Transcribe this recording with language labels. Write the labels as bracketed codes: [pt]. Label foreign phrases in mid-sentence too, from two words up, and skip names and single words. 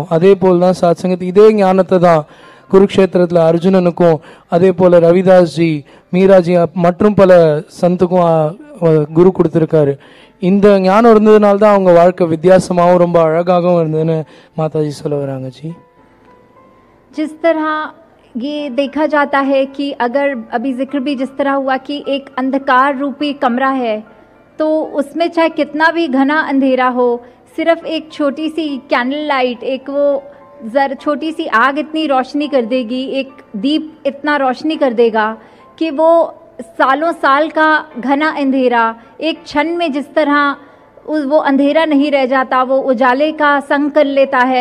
[ta] அதே போல் தான் சத்சங்கத் இதே ஞானத்தை தான் குருக்ஷேத்திரத்தில் அர்ஜுனனுக்கும், அதே போல் ரவிதாஸ் ஜி, மீராஜி மற்றும் பல சந்துக்கும் குரு கொடுத்துருக்காரு. இந்த ஞானம் இருந்ததுனால தான் அவங்க வாழ்க்கை வித்தியாசமாகவும் ரொம்ப அழகாகவும் இருந்ததுன்னு மாதாஜி சொல்ல வராங்க जी। [hi] जिस तरह ये देखा जाता है कि अगर अभी जिक्र भी जिस तरह हुआ कि एक अंधकार रूपी कमरा है, तो उसमें चाहे कितना भी घना अंधेरा हो, सिर्फ एक छोटी सी कैंडल लाइट, एक वो छोटी सी आग इतनी रोशनी कर देगी, एक दीप इतना रोशनी कर देगा कि वो सालों साल का घना अंधेरा एक क्षण में जिस तरह वो अंधेरा नहीं रह जाता, वो उजाले का संग कर लेता है।